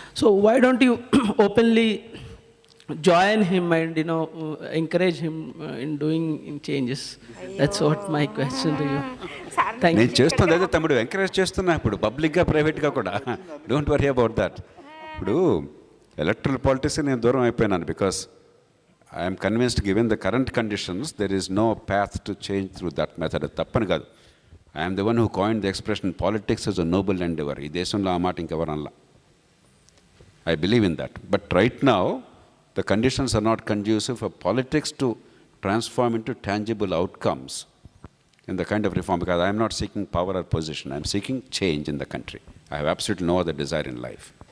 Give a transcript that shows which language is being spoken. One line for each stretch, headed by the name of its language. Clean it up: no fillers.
English: So, why don't you openly join him and, encourage him in doing changes? That's what my question to you. Thank you.
Telugu: నేను చేస్తుంది అదే తమ్ముడు, encourage చేస్తున్నా ఇప్పుడు పబ్లిక్గా ప్రైవేట్గా కూడా.
English: Don't worry about that.
Telugu: ఇప్పుడు ఎలక్ట్రల్ పాలిటిక్స్కి నేను దూరం అయిపోయినాను.
English: Because I'm convinced given the current conditions there is no path to change through that method.
Telugu: తప్పని కాదు.
English: I'm the one who coined the expression politics is a noble endeavour.
Telugu: ఈ దేశంలో ఆ మాట ఇంకెవరు అనలా.
English: I believe in that. But right now the conditions are not conducive for politics to transform into tangible outcomes in the kind of reform, because I am not seeking power or position. I am seeking change in the country. I have absolutely no other desire in life.